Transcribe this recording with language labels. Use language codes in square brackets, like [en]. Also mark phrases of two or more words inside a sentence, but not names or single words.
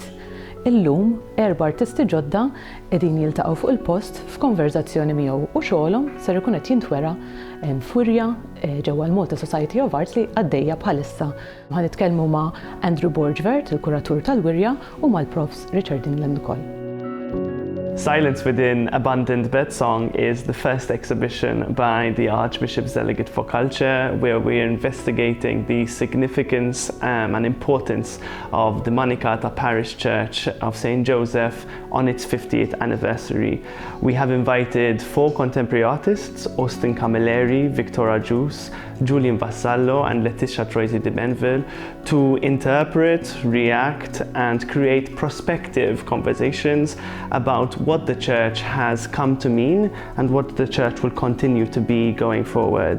[mt] Illum 4 artisti ġodda qegħdin jiltaqgħu fuq il-post f'konverzazzjoni miegħu u xogħolhom ser ikun qed jintwera f'wirja ġewwa l-Malta Society of Arts li għaddejja bħalissa. Ħanitkellmu ma' Andrew Borg, il-kuratur tal-wirja, u mal-Profs Richard England ukoll. [en] Silence Within Abundant Birdsong is the first exhibition by the Archbishop's Delegate for Culture, where we're investigating the significance and importance of the Manikata Parish Church of St. Joseph on its 50th anniversary. We have invited 4 contemporary artists, Austin Camilleri, Agius, Julian Vassallo and Laetitia Troisi de Menville, to interpret, react and create prospective conversations about what the church has come to mean and what the church will continue to be going forward.